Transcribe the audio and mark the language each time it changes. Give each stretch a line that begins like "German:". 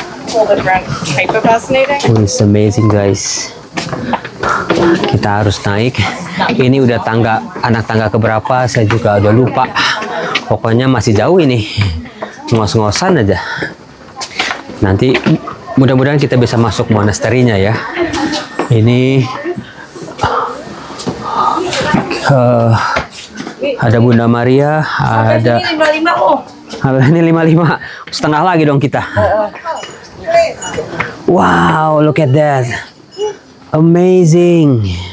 English: whole different type of fascinating. Oh, it's amazing guys.
Indonesian: Kita harus naik. Ini udah anak tangga keberapa? Saya juga udah lupa. Pokoknya masih jauh ini. Ngos-ngosan aja. Nanti mudah-mudahan kita bisa masuk monasterinya ya. Ini ada Bunda Maria, ada ini 55, setengah lagi dong kita.
English: Wow, look at that, amazing.